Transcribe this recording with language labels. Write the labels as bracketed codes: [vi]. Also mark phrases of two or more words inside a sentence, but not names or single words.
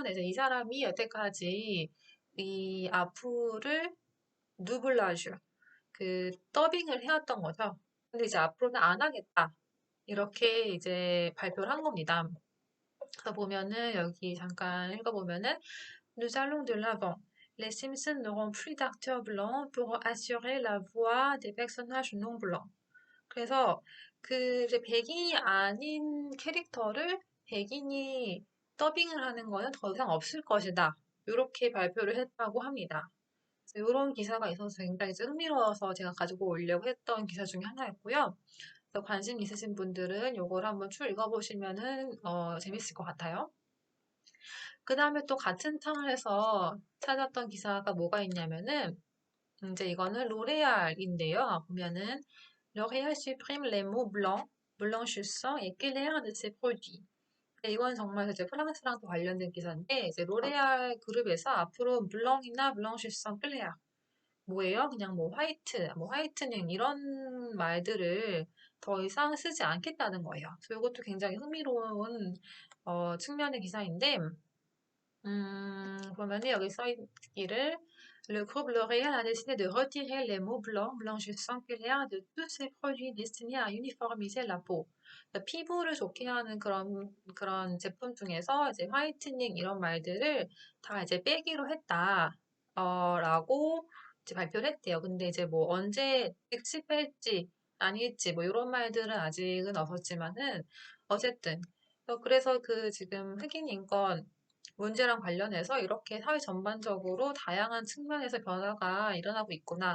[ko] 그래서 이 사람이 여태까지 이 아프를 누블라주 그 더빙을 해왔던 거죠. 근데 이제 앞으로는 안 하겠다. 이렇게 이제 발표를 한 겁니다. 그래서 보면은 여기 잠깐 읽어보면은 [fr] Nous allons de l'avant. Les Simpsons n'auront plus d'acteurs blancs pour assurer la voix des personnages non blancs. [ko] 그래서 그 이제 백인이 아닌 캐릭터를 백인이 더빙을 하는 거는 더 이상 없을 것이다. 이렇게 발표를 했다고 합니다. 이런 기사가 있어서 굉장히 흥미로워서 제가 가지고 오려고 했던 기사 중에 하나였고요. 그래서 관심 있으신 분들은 이걸 한번 쭉 읽어보시면은 재밌을 것 같아요. 그 다음에 또 같은 창에서 찾았던 기사가 뭐가 있냐면은 이제 이거는 로레알인데요. [fr] 보면은 L'Oréal supprime les mots blanc, blanchissant et clair de ses produits. [ko] 네, 이건 정말 이제 프랑스랑 또 관련된 기사인데 이제 로레알 그룹에서 앞으로 블렁이나 [fr] blanchissant clair [ko] 뭐예요? 그냥 뭐 화이트, 뭐 화이트닝 이런 말들을 더 이상 쓰지 않겠다는 거예요. 그래서 이것도 굉장히 흥미로운 측면의 기사인데 보면은 여기 써 있기를 [fr] Le groupe L'Oréal a décidé de retirer les mots blancs, blanchissants, clairs de tous ses produits destinés à uniformiser la peau. [ko] 그러니까 피부를 좋게 하는 그런 제품 중에서 이제 화이트닝 이런 말들을 다 이제 빼기로 했다. 라고 이제 발표를 했대요. 근데 이제 뭐 언제 즉시 뺄지 아닐지 뭐 이런 말들은 아직은 없었지만은 어쨌든 그래서 그 지금 흑인 인권 문제랑 관련해서 이렇게 사회 전반적으로 다양한 측면에서 변화가 일어나고 있구나.